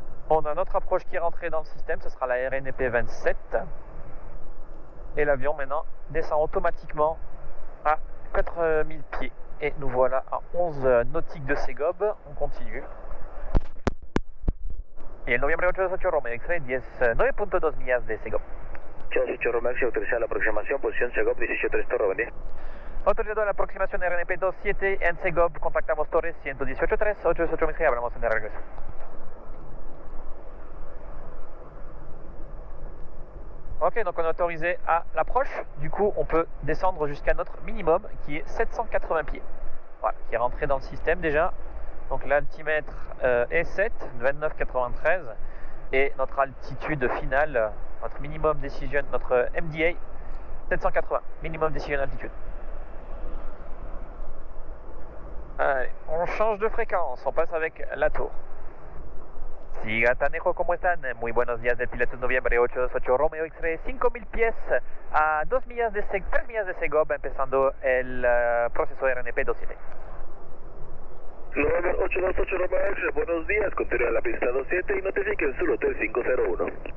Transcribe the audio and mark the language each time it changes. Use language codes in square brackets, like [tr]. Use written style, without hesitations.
[fr] On a notre approche qui est rentrée dans le système, ce sera la RNP 27. Et l'avion maintenant descend automatiquement à 4000 pieds. Et nous voilà à 11 nautiques de Segob. On continue. [es] Y el noviembre 828 Romeo X-Ray 9.2 millas de Segob. 828 Romeo X-Ray, autorizada la aproximación, posición Segob 18.3 Torre, buen día. Autorizado la aproximación RNP 27 en Segob, contactamos Torres 118.3, 818 X-Ray, hablamos en el regreso. [fr] Ok, donc on est autorisé à l'approche, du coup on peut descendre jusqu'à notre minimum qui est 780 pieds. Voilà, qui est rentré dans le système déjà. Donc l'altimètre est 7, 29,93 et notre altitude finale, notre minimum decision, notre MDA 780, [en] minimum decision altitude. [fr] Allez, on change de fréquence, on passe avec la tour. [es] Siga Tanejo, ¿cómo están? Muy buenos días del Pilatus Noviembre 828 Romeo X-Ray, 5000 pies a 3 millas de Segov, empezando el proceso RNP 27. November 828 Romeo X-Ray, buenos días, continúa la pista 27 y notifiquen su hotel 501.